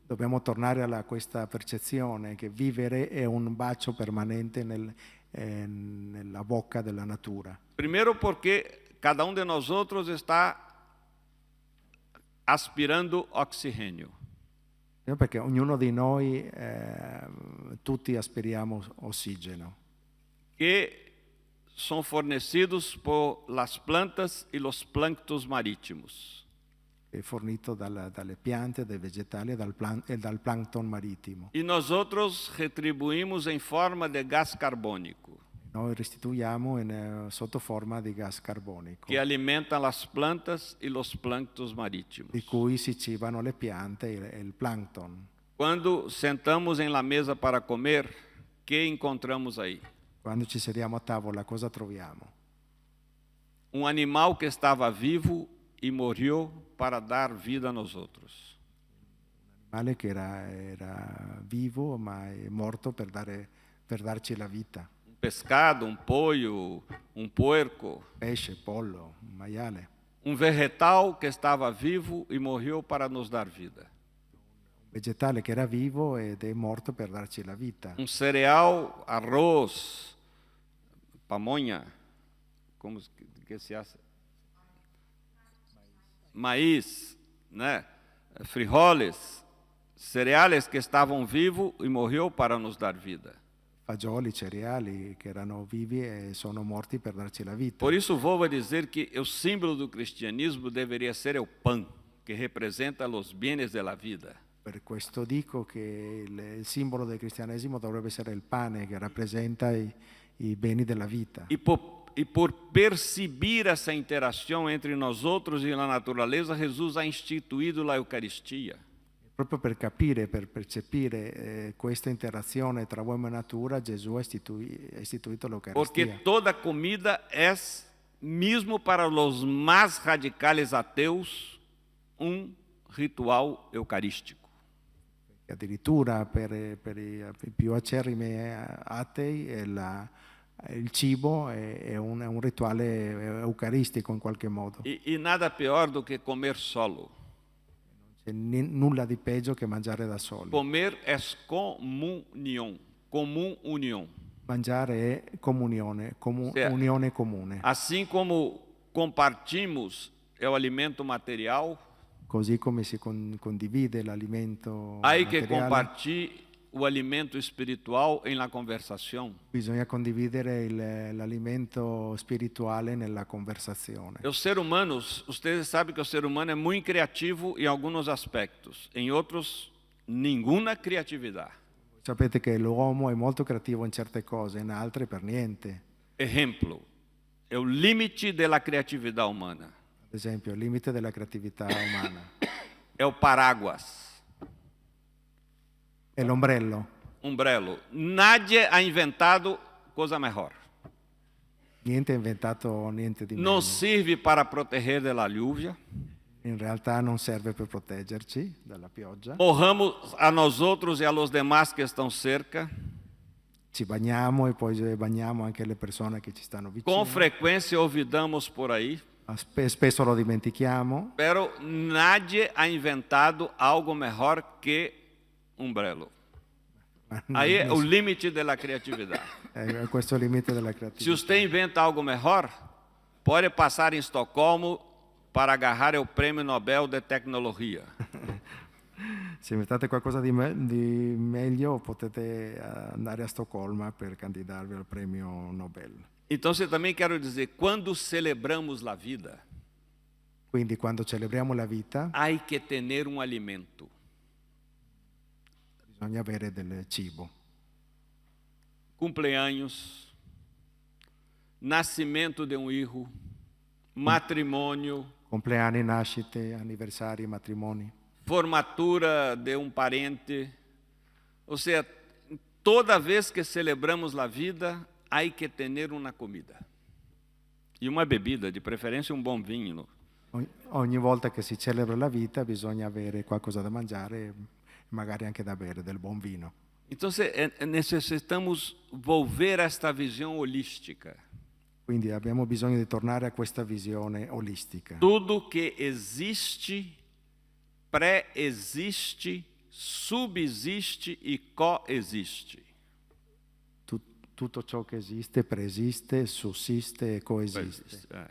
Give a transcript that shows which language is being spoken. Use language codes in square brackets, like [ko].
[it] Dobbiamo tornare a questa percezione che vivere è un bacio permanente nella bocca della natura. [pt] Primeiro porque cada um de nós outros está aspirando oxigênio. [it] Perché ognuno di noi, tutti aspiriamo ossigeno. [pt] Que são fornecidos por las plantas e los plânctons marítimos. [it] È fornito dalle piante, dai vegetali e dal plancton marittimo. [pt] E nós outros retribuímos em forma de gás carbônico. [it] Noi restituiamo sotto forma di gas carbonico. [pt] Que alimentam as plantas e los plânctons marítimos. [it] Di cui si cibano le piante e il plancton. [pt] Quando sentamos em la mesa para comer, que encontramos aí? [it] Quando ci sediamo a tavola, cosa troviamo? [pt] Um animal que estava vivo e morreu para dar vida a nós outros. [it] Un animale che era vivo ma è morto per darci la vita. [pt] Um pescado, um pollo, um porco. [it] Pesce, pollo, un maiale. [pt] Um vegetal que estava vivo e morreu para nos dar vida. [it] Un vegetale che era vivo ed è morto per darci la vita. [pt] Um cereal, arroz, pamonha, [es] como que se hace? Maíz, né? [pt] Frijoles, cereais que estavam vivos e morreu para nos dar vida. [it] Fagioli, cereali che erano vivi e sono morti per darci la vita. [pt] Por isso vou dizer que o símbolo do cristianismo deveria ser o pão, que representa os bens da vida. [it] Per questo dico che il simbolo del cristianesimo dovrebbe essere il pane che rappresenta i beni della vita. [pt] E por perceber essa interação entre nós outros e a natureza, Jesus ha instituído a Eucaristia. [it] Proprio per capire, per percepire questa interazione tra uomo e natura, Gesù ha istituito l'Eucaristia. [pt] Porque toda comida é, mesmo para os mais radicais ateus, ritual eucarístico. [it] Addirittura per i più acerrimi atei il cibo è un rituale eucaristico in qualche modo. [pt] E nada pior do que comer solo. [it] Non c'è nulla di peggio che mangiare da soli. [pt] Comer é comunhão, união. [it] Mangiare è comunione, unione comune. [pt] Assim como compartimos o alimento material, [it] così come si condivide l'alimento [es] hay que [it] materiale, [es] compartir [pt] o alimento espiritual em la conversação. [it] Bisogna condividere l'alimento spirituale nella conversazione. [pt] O ser humano, vocês sabem que o ser humano é muito criativo em alguns aspectos, em outros, nenhuma criatividade. [it] Sapete che l'uomo è molto creativo in certe cose, in altre per niente. [pt] Exemplo, é o limite da criatividade humana. [it] Ad esempio, il limite della creatività umana. [pt] É o paraguas. [it] È l'ombrello. Umbrello. [es] Nadie ha inventado [pt] coisa melhor. [it] Niente ha inventato niente di meglio. [pt] Não serve para proteger da lluvia. [it] In realtà non serve per proteggerci dalla pioggia. [pt] Morramos a nós outros e [es] a los demás [pt] que estão cerca. [it] Ci bagniamo e poi bagniamo anche le persone che ci stanno vicino. [pt] Com frequência olvidamos por aí. [it] Spesso lo dimentichiamo. [es] Pero nadie ha inventado algo melhor que umbrello. [pt] Aí é o limite da criatividade. [it] Questo è il limite della creatività. [pt] Se você inventa algo melhor, pode passar em Estocolmo para agarrar o Prêmio Nobel de Tecnologia. [it] Se inventate qualcosa di meglio, potete andare a Stoccolma per candidarvi al premio Nobel. [pt] Então, eu também quero dizer, quando celebramos a vida, [it] Quindi quando celebriamo la vita, [pt] há que ter alimento. [it] bisogna avere del cibo. [pt] Cumpleaños, nascimento de filho, matrimônio, [it] Compleanni, nascite, anniversari, matrimoni. [pt] formatura de parente. Ou seja, toda vez que celebramos a vida, há que ter uma comida. E uma bebida, de preferência um bom vinho. [it] Ogni volta che si celebra la vita bisogna avere qualcosa da mangiare e magari anche da bere, del buon vino. [pt] Então, necessitamos volver a esta visão holística. [it] Quindi abbiamo bisogno di tornare a questa visione olistica. [pt] Tudo que existe, pré-existe, subsiste e coexiste. [it] Tutto ciò che esiste, preesiste, sussiste e coesiste.